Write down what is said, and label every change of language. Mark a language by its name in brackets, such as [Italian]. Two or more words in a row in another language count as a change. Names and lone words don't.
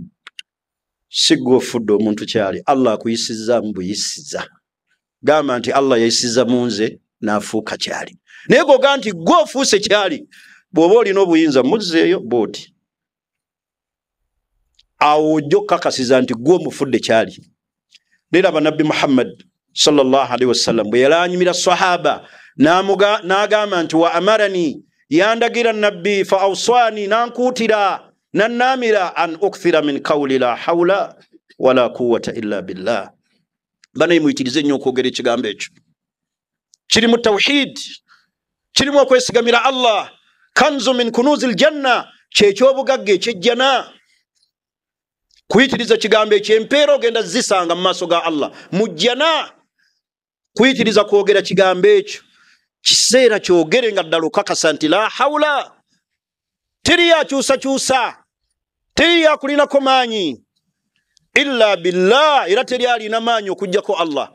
[Ganda] Si gwe ofudde omuntu kyali, Allah akuyisizza mbuyisiza. Gamba nti Allah yayisiza mu nze n'afuuka kyali. Naye goga nti gwe ofuuse kyali, bw'oba olina obuyinza muzzeeyo booti. Awo ojja okukakasiza nti gwe omufudde kyali. Neraba nabbi Muhammad [Arabic] صلى الله عليه وسلم [Ganda] bwe yalaanyumira sahaba n'agamba nti [Arabic] وأمرني, [Ganda] yandagira nabbi [Arabic] فأوصاني, [Ganda] nankuutira nannamira [Arabic] أن أكثر من قول لا حول ولا قوة إلا بالله. [Ganda] Banaye muyitirize nnyo okwogera ekigambo ekyo. Kirimu tawhid, kirimu okwesigamira Allah. [Arabic] كنز من كنوز الجنة, [Ganda] kyekyobugagga ekyejjana. Kuyitiriza kigambo ekyempeera ogenda zisanga mu maaso ga Allah mu jjana. Kuyitiriza kwogera kigambo ekyo kiseera kyogere nga ddala okakasa nti [Arabic] لا حول, [Ganda] teri yakyusakyusa, teri yakulinako maanyi [Arabic] إلا بالله, [Ganda] era teri alina maanyi okujjako Allah.